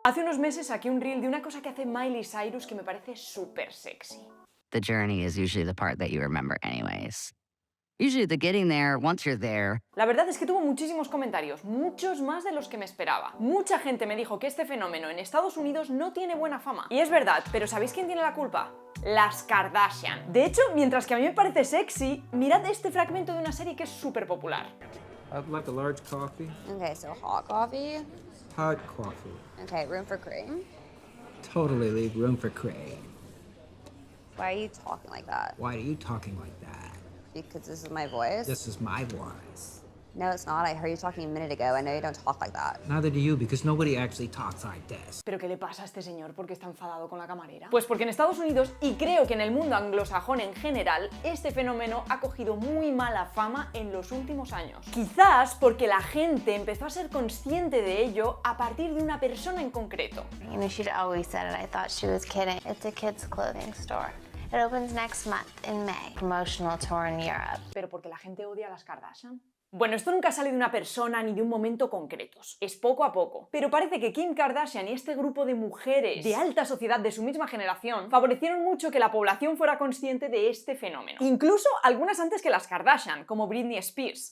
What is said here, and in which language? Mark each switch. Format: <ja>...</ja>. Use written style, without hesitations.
<es>Hace unos meses saqué un reel de una cosa que hace Miley Cyrus que me parece súper sexy.</es> <en>The journey is usually the part that you remember anyways. Usually the getting there, once you're there.</en> <es>La verdad es que tuvo muchísimos comentarios, muchos más de los que me esperaba. Mucha gente me dijo que este fenómeno en Estados Unidos no tiene buena fama. Y es verdad, pero ¿sabéis quién tiene la culpa? Las Kardashian. De hecho, mientras que a mí me parece sexy, mirad este fragmento de una serie que es súper popular.</es> <en>I'd like a large coffee. Okay, so hot coffee. Hot coffee. Okay, room for cream. Totally leave room for cream. Why are you talking like that? Why are you talking like that? Because this is my voice? This is my voice. No, it's not. I heard you talking a minute ago. I know you don't talk like that. Neither do you, because nobody actually talks like this.</en> <es>¿Pero qué le pasa a este señor? ¿Por qué está enfadado con la camarera? Pues porque en Estados Unidos, y creo que en el mundo anglosajón en general, este fenómeno ha cogido muy mala fama en los últimos años. Quizás porque la gente empezó a ser consciente de ello a partir de una persona en concreto.</es> <en>You know, she'd always said it. I thought she was kidding. It's a kids' clothing store. It opens next month in May. Promotional tour in Europe.</en> <es>¿Pero porque la gente odia a las Kardashian? Bueno, esto nunca sale de una persona ni de un momento concretos, es poco a poco. Pero parece que Kim Kardashian y este grupo de mujeres de alta sociedad de su misma generación favorecieron mucho que la población fuera consciente de este fenómeno. Incluso algunas antes que las Kardashian, como Britney Spears.</es>